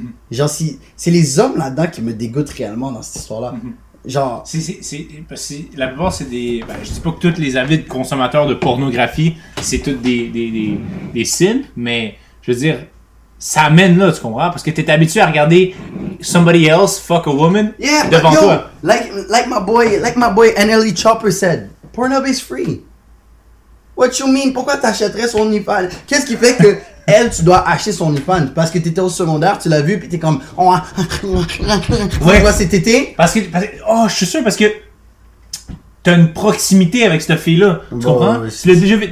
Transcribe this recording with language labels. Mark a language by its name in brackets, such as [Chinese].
[French] Genre, c'est les hommes là-dedans qui me dégoûtent réellement dans cette histoire-là. Genre... la plupart, c'est des... Ben, je dis pas que tous les avides consommateurs de pornographie, c'est tous des simps, mais je veux dire, ça amène là, tu comprends? Parce que t'es habitué à regarder [English] somebody else fuck a woman [French] devant toi. [English] Like my boy NLE Chopper said, Pornhub is free. What you mean? [French] Pourquoi t'achèterais son OnlyFans? Qu'est-ce qui fait que tu dois acheter son OnlyFans? Parce que t'étais au secondaire, tu l'as vu, puis t'es comme... Ouais, cet été? Parce que... je suis sûr, parce que t'as une proximité avec cette fille-là. Tu comprends? Tu l'as déjà vu.